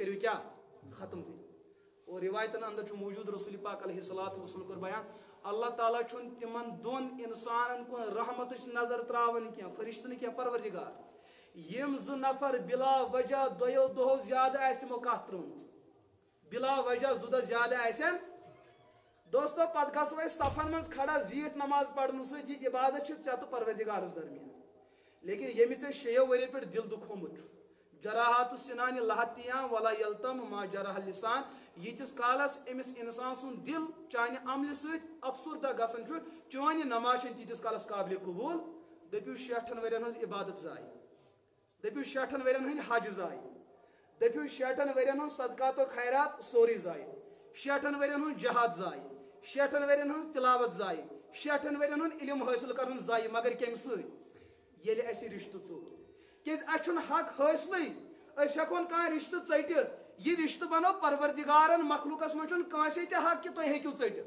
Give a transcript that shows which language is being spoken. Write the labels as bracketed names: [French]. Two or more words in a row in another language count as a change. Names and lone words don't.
[Kashmiri] کٔرِو کیٛاہ ختم کٔرِو اور رِوایتن اندر چھُ موٗجوٗد رسول پاک [Arabic] علیہ الصلوۃ والسلام [Kashmiri] کوٚر بیان اللہ تعالیٰ چھُنہٕ تِمن دۄن انسانن کُن رحمتٕچ نظر تراوان کینٛہہ فرشتہٕ نہٕ کینٛہہ پروردگار یِم زٕ نفر بلا وجہ دۄیو دۄہو زیادٕ آسہِ تِمو کتھ ترٲومٕژ بلا وجہ زٕ دۄہ زیادٕ آسن دوستو پتہٕ گژھو أسۍ صفن منٛز کھڑا زیٖٹھ نماز پرنہٕ سۭتۍ یہِ عبادت چھِ ژےٚ تہٕ پروردگارس درمیان لیکن ییٚمِس ژےٚ 6 ؤرۍ یو پٮ۪ٹھ دِل دُکھومُت چھُ [Arabic] جراحات السنان لہتیاں ولا یلتم ما جرح اللسان [Kashmiri] یتس کالس امس انسان سن دل چانہ عمل ست افسردہ گژھان چھُ چٲنۍ نماز چھنہٕ تیٖتِس کالس قابل قبول دٔپِو 60 ؤرین ہٕنٛز عبادت ضایع دٔپِو 60 ؤرین ہٕنٛدۍ حج ضایع دٔپِو 60 ؤرین ہٕنٛز صدقات و خیرات سورُے ضایع 60 ؤرین ہُنٛد جہاد ضایع 60 ؤرین ہٕنٛز تلاوت ضایع 60 ؤرین ہُنٛد علم حٲصِل کرُن ضایع مگر کمہِ سۭتۍ ییٚلہِ اَسہِ رِشتہٕ ژوٚل کیازِ اَسہِ چھُنہٕ حق حٲصلٕے أسۍ ہٮ۪کون کانٛہہ رِشتہٕ ژٔٹِتھ یہ رشتہ بنو پروردگارن مخلوقس من کٲنٛسے تہِ حق کہ تُہۍ ہیٚکِو